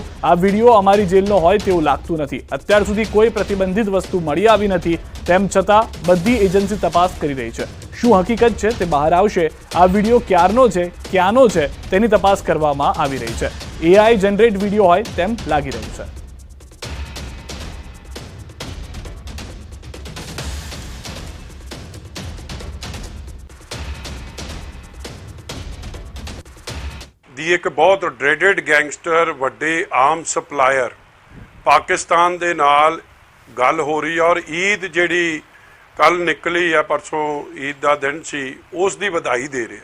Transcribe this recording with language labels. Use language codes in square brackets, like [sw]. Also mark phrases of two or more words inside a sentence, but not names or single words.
[gu] આ વિડીયો અમારી જેલનો હોય તેવું લાગતું નથી. અત્યાર સુધી કોઈ પ્રતિબંધિત વસ્તુ મળી આવી નથી. તેમ છતાં બધી એજન્સી તપાસ કરી રહી છે. શું હકીકત છે તે બહાર આવશે. આ વિડીયો ક્યારનો છે, ક્યાંનો છે તેની તપાસ કરવામાં આવી રહી છે. AI [en] generate video [gu] હોય તેમ લાગી રહ્યું છે. [pa] ਦੀ ਇੱਕ ਬਹੁਤ ਡਰੇਡਡ ਗੈਂਗਸਟਰ ਵੱਡੇ ਆਮ ਸਪਲਾਇਰ ਪਾਕਿਸਤਾਨ ਦੇ ਨਾਲ ਗੱਲ ਹੋ ਰਹੀ ਹੈ ਔਰ ਈਦ ਜਿਹੜੀ ਕੱਲ ਨਿਕਲੀ ਹੈ, ਪਰਸੋਂ ਈਦ ਦਾ ਦਿਨ ਸੀ, ਉਸ ਦੀ ਵਧਾਈ ਦੇ ਰਿਹਾ.